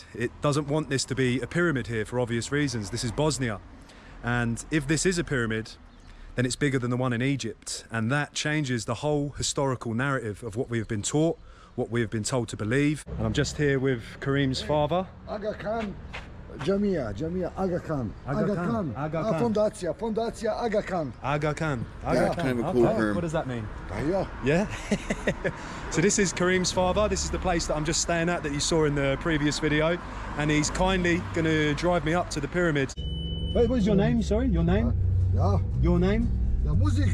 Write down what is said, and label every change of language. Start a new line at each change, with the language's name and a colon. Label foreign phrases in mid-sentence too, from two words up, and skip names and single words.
English: It doesn't want this to be a pyramid here for obvious reasons. This is Bosnia. And if this is a pyramid, then it's bigger than the one in Egypt. And that changes the whole historical narrative of what we have been taught, what we have been told to believe. And I'm just here with Kareem's father. Aga Khan, Jamia, Aga Khan. Aga Khan. Fondacja Aga Khan. Aga Khan. Yeah. Kind of a cool term. What does that mean? Yeah. Yeah? So this is Kareem's father. This is the place that I'm just staying at that you saw in the previous video. And he's kindly going to drive me up to the pyramid. Wait, what is your name? Sorry, your name? Yeah. Your name? Yeah, Music.